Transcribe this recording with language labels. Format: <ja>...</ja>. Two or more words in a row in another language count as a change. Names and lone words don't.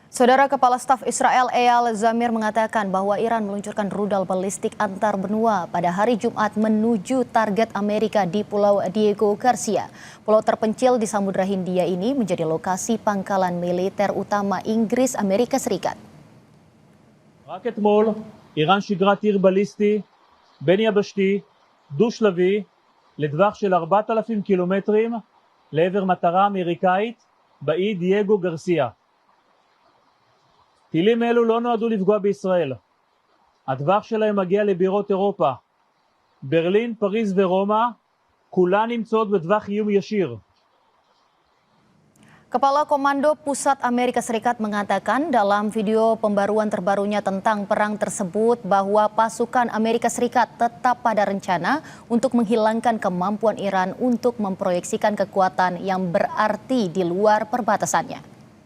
<id>Saudara Kepala Staf Israel Eyal Zamir mengatakan bahwa Iran meluncurkan rudal balistik antar benua pada hari Jumat menuju target Amerika di Pulau Diego Garcia. Pulau terpencil di Samudra Hindia ini menjadi lokasi pangkalan militer utama Inggris Amerika Serikat.</id> <he>רק אתמול איראן שיגרה טיר בליסטי בין יבשתי דו-שלבי לטווח של 4,000 קילומטרים לעבר מטרה אמריקאית באי דייגו גרסיה. טילים אלו לא נועדו לפגוע בישראל. הטווח שלהם מגיע לבירות אירופה. ברלין, פריז ורומא, כולן נמצאות בטווח איום ישיר.</he> <id>Kepala Komando Pusat Amerika Serikat mengatakan dalam video pembaruan terbarunya tentang perang tersebut bahwa pasukan Amerika Serikat tetap pada rencana untuk menghilangkan kemampuan Iran untuk memproyeksikan kekuatan yang berarti di luar perbatasannya.</id>